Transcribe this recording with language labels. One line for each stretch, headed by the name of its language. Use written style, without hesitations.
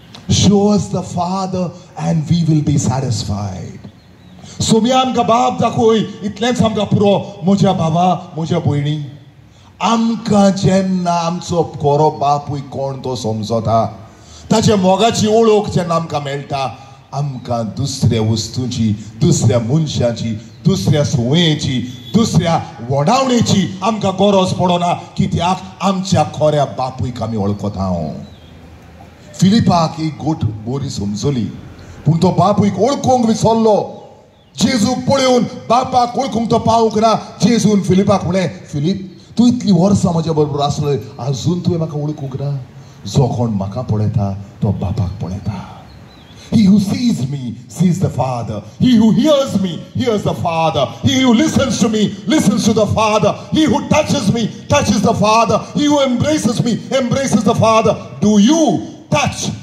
English: Show us the Father and we will be satisfied.
Goan Konkani: Saumya, आमकां बाप दाखय, इतलेंच आमकां पुरो. म्हज्या बाबा, म्हज्या भयणी, आमकां जेन्ना आमचो खरो बापूय कोण तो समजता, ताच्या मोगाची ओळख जेन्ना आमकां मेळटा, आमकां दुसऱ्या वस्तूंची, दुसऱ्या मनशाची, दुसऱ्या सुवातेची, दुसऱ्या वडावणेची आमकां गरज पडना. कित्याक आमच्या खऱ्या बापूयक आमी वळखता. फिलिपाक एक गोट बरी समजली, पूण तो बापूयक वळखूंक विसरलो. जेजूक पळोवन बापाक वळखूंक तो पावूंक ना. जेजून फिलिपाक म्हळें, फिलीप, तूं इतलीं वर्सां म्हज्या बरोबर आसलोय, आजून तुवें म्हाका वळखूंक ना. जो कोण म्हाका पळयता तो बापाक पळयता.
English: He who sees me sees the Father. He who hears me hears the Father. He who listens to me listens to the Father. He who touches me touches the Father. He who embraces me embraces the Father. Do you touch?